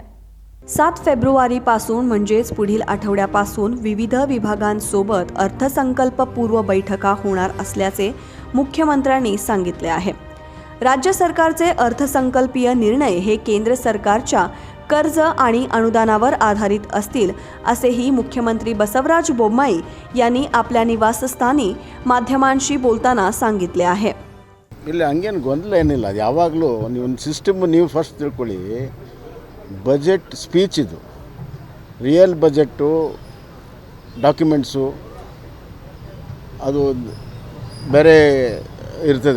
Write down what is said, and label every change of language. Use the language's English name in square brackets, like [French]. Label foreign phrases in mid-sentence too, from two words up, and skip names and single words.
[Marathi] 7 फेब्रुवारीपासून म्हणजेच पुढील आठवड्यापासून विविध विभागांसोबत अर्थसंकल्पपूर्व बैठका होणार असल्याचे मुख्यमंत्र्यांनी सांगितले आहे. राज्य सरकारचे अर्थसंकल्पीय निर्णय हे केंद्र सरकारच्या कर्ज आणि अनुदानावर आधारित असतील असेही मुख्यमंत्री बसवराज बोम्माई यांनी आपल्या निवासस्थानी माध्यमांशी बोलताना सांगितले आहे. [Kannada] ಇಲ್ಲಿ ಹಂಗೇನು ಗೊಂದಲ ಏನಿಲ್ಲ. ಅದು ಯಾವಾಗಲೂ ನೀವು ಒಂದು ಸಿಸ್ಟಮ್ ನೀವು ಫಸ್ಟ್ ತಿಳ್ಕೊಳ್ಳಿ. [English] budget speech [Kannada] ಇದು, [English] real budget documents [Kannada] ಅದು ಬೇರೆ ಇರ್ತದೆ.